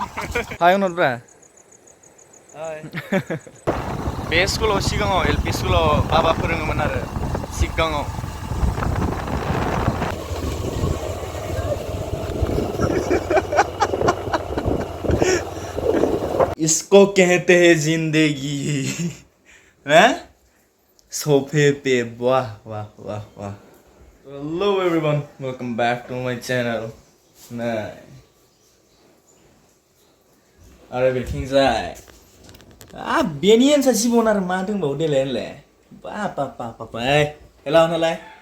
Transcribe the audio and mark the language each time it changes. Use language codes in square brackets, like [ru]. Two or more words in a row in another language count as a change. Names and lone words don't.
[brx] Hai notbra. Hai. Bे स्कुलाव सिगाङाव एलपि स्कुलाव बाबा फोरोङोमोन आरो सिगाङाव। [hi] इसको कहते हैं जिंदगी हैं सोफे पे वाह वाह वाह वाह [en] Hello everyone, welcome back to my channel. Nah, [brx] आरो बेथिं जाय बेनि एन्सार सिबन आरो मा दंबावो देलाय होनलाय बा हेलौ होनलाय